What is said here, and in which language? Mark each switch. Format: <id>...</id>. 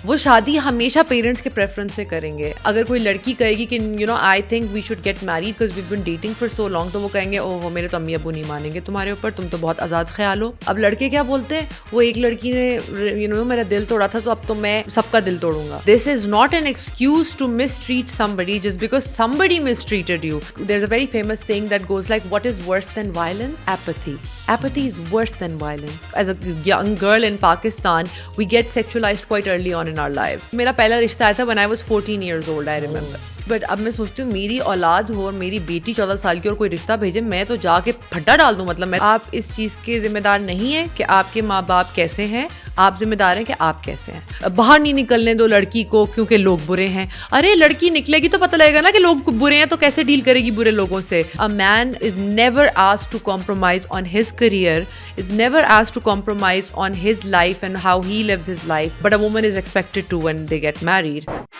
<ur>وہ شادی ہمیشہ پیرنٹس کے پریفرنس سے کریں گے. اگر کوئی لڑکی کہے گی کہ</ur> <en>I think we should get married because we bin dating for so long,</en> <ur>تو وہ کہیں گے اوہ میرے تو امی ابو نہیں مانیں گے تمہارے اوپر, تم تو بہت آزاد خیال ہو. اب لڑکے کیا بولتے ہیں, وہ ایک لڑکی نے میرا دل توڑا تھا تو اب تو میں سب کا دل توڑوں گا.</ur> <en>This is not an excuse to mistreat somebody just because somebody mistreated you. There's a very famous saying that goes like, what is worse than violence? Apathy. Apathy is worse than violence. As a young girl in Pakistan, we get sexualized quite early on in our lives.</en> <ur>میرا پہلا رشتہ آیا تھا</ur> <en>when I was 14 years old, I remember.</en> <ur>But اب میں سوچتی ہوں میری اولاد ہو اور میری بیٹی 14 سال کی اور کوئی رشتہ بھیجے, میں تو جا کے پھٹا ڈال دوں. مطلب آپ اس چیز کے ذمہ دار نہیں ہیں کہ آپ کے ماں باپ کیسے ہیں, آپ ذمہ دار ہیں کہ آپ کیسے ہیں. باہر نہیں نکلنے دو لڑکی کو کیونکہ لوگ برے ہیں. ارے لڑکی نکلے گی تو پتہ لگے گا نا کہ لوگ برے ہیں, تو کیسے ڈیل کرے گی برے لوگوں سے.</ur> <en>A man is never asked to compromise on his career, is never asked to compromise on his life and how he lives his life, but a woman is expected to when they get married.</en>